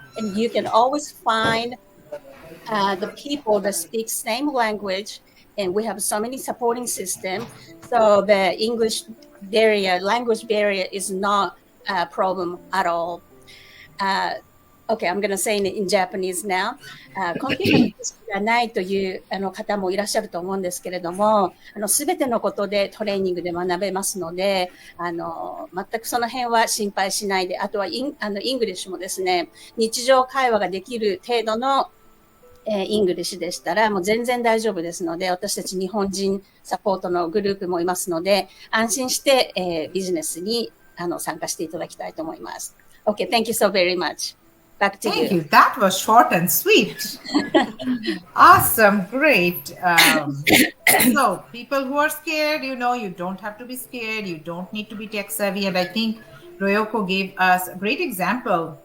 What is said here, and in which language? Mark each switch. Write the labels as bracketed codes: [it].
[en] And you can always find the people that speak same language, and we have so many supporting systems. So the language barrier is not a problem at all. Okay, I'm going to say it in Japanese now. [ja] コンピューターの知識がないという方もいらっしゃると思うんですけれども、すべてのことでトレーニングで学べますので、全くその辺は心配しないで、あとはイングリッシュもですね、日常会話ができる程度のイングリッシュでしたらもう全然大丈夫ですので、私たち日本人サポートのグループもいますので、安心して、ビジネスに参加していただきたいと思います。 [en] Okay, thank you so very much. Back to Thank you. That was short and sweet. Awesome. Great. So people who are scared, you don't have to be scared. You don't need to be tech savvy. And I think Royoko gave us a great example.